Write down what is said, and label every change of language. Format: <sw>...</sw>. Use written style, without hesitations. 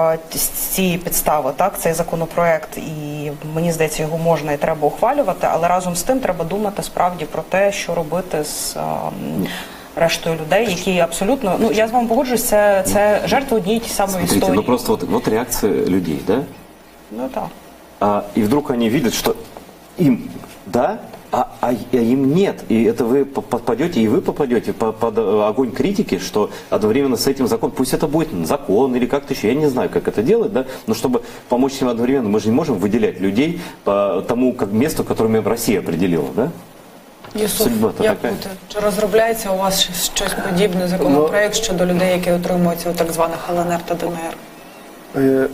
<uk>з цієї підстави, так, цей законопроект, і мені здається, його можна і треба ухвалювати, але разом з тим треба думати справді про те, що робити з рештою людей, які абсолютно, ну, я з вами погоджуюсь, це жертви однієї ті самої історії.</uk> <ru>Ну просто вот реакция людей, да? Ну так. И вдруг они видят, что им да, а им нет. И это вы попадете, и вы попадете под огонь критики, что одновременно с этим закон, пусть это будет закон или как-то еще, я не знаю, как это делать, да, но чтобы помочь им одновременно, мы же не можем выделять людей по тому как месту, которое Россия определила, да?</ru> <uk>Юсуф, як бути? Чи розробляється у вас щось подібне, законопроект щодо людей, які отримуються у так званих ЛНР та ДНР?</uk>